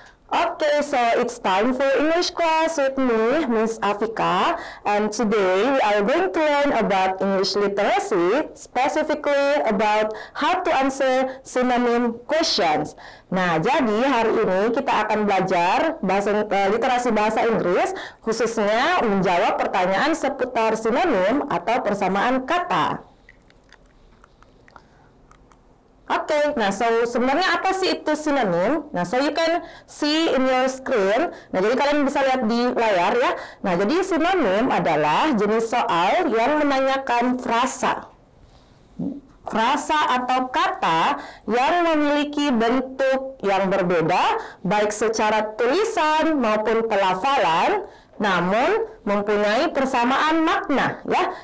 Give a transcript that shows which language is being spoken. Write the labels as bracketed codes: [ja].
[en] Okay, so it's time for English class with me, Miss Afika, and today we are going to learn about English literacy, specifically about how to answer synonym questions. [id] Nah, jadi hari ini kita akan belajar literasi bahasa Inggris, khususnya menjawab pertanyaan seputar sinonim atau persamaan kata. Oke, nah so sebenarnya apa sih itu sinonim? [en] Nah, so you can see in your screen. [id] Nah, jadi kalian bisa lihat di layar ya. Nah, jadi sinonim adalah jenis soal yang menanyakan frasa. Frasa atau kata yang memiliki bentuk yang berbeda, baik secara tulisan maupun pelafalan, namun mempunyai persamaan makna ya.